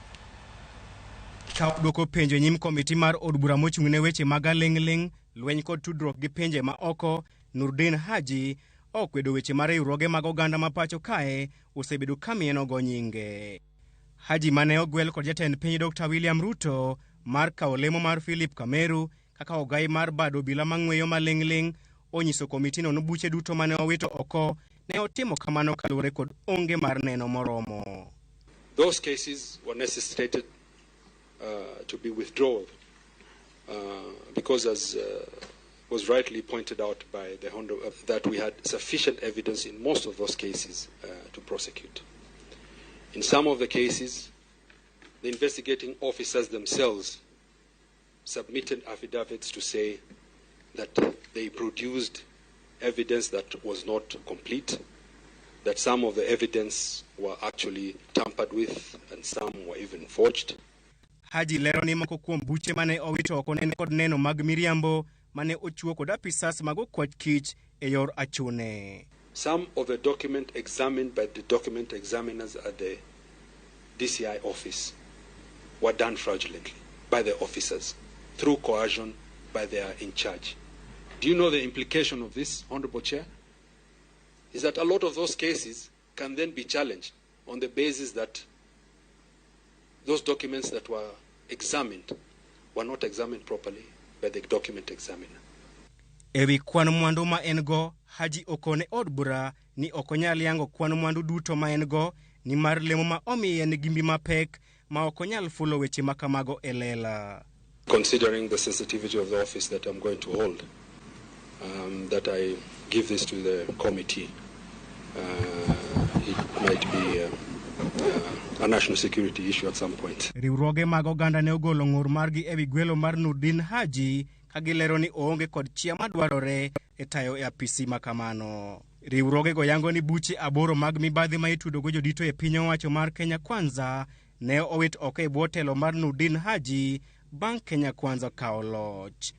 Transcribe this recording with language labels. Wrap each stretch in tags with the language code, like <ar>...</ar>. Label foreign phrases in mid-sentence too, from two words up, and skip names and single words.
<luo>Ka dwoko penjo nyim komiti mar od bura mochung'ne weche mag aling'ling, lweny kod tudruok gi pinje ma oko, Nurdin Haji okwedo weche mar riwruoge mag oganda ma pacho kae osebedo kamieno go nyinge. Haji mane ogwel kod jatend piny Dr. William Ruto mar kawo lemo mar Philip Kameru kaka ogai mar bado obila mang'weyo maling'ling onyiso komiti no buche duto mane owito oko ne otimo kamano kaluwore kod onge mar neno moromo.</luo> <en>Those cases were necessitated to be withdrawn because, as was rightly pointed out by the Honorable, that we had sufficient evidence in most of those cases to prosecute. In some of the cases, the investigating officers themselves submitted affidavits to say that they produced evidence that was not complete, that some of the evidence were actually tampered with and some were even forged.</en> <luo>Haji lero ni moko kuom buche mane owito oko ne kod neno mag miriambo mane ochuo kod apisas mag kwach kich e yor achune.</luo> <en>Some of the document examined by the document examiners at the DCI office were done fraudulently by the officers through coercion by their in charge. Do you know the implication of this, Honorable Chair? Is that a lot of those cases can then be challenged on the basis that those documents that were examined were not examined properly by the document examiner.</en> <luo>Ewi kwan mwandu ma engo, Haji okone od bura ni okonyal yango kwan mwandu duto ma engo ni mar lemo ma omiye ni gimbi mapek ma okonyal fulo weche makamago elela.</luo> <en>Considering the sensitivity of the office that I'm going to hold, that I give this to the committee. It might be a national security issue at some point.</en> <luo>Riwruoge mag oganda ne ogolo ng'ur margi ewi gwelo mar Nurdin Haji kagilero ni oonge kod chia madwarore e tayo e apisi makamano. Riwruoge go yango ni buche aboro mag mibadhi ma itudo go jodito e piny owacho mar Kenya Kwanza ne owit oko e bwo telo mar Nurdin Haji bang' Kenya Kwanza kao loch.</luo>